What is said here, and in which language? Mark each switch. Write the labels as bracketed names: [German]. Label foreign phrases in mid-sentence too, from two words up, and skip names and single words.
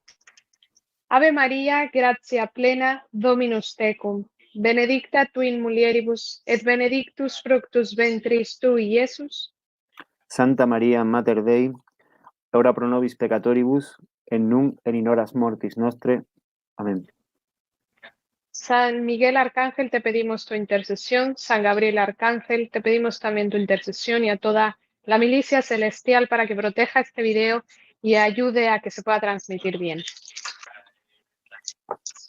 [Latin] Ave María, gratia plena, Dominus tecum. Benedicta tu in mulieribus, et benedictus fructus ventris tui, Iesus. Santa María, Mater Dei, ora pro nobis peccatoribus, et nunc et in horas mortis nostre. Amén. [Spanish] San Miguel Arcángel, te pedimos tu intercesión. San Gabriel Arcángel, te pedimos también tu intercesión, y a toda la milicia celestial para que proteja este video y ayude a que se pueda transmitir bien. Y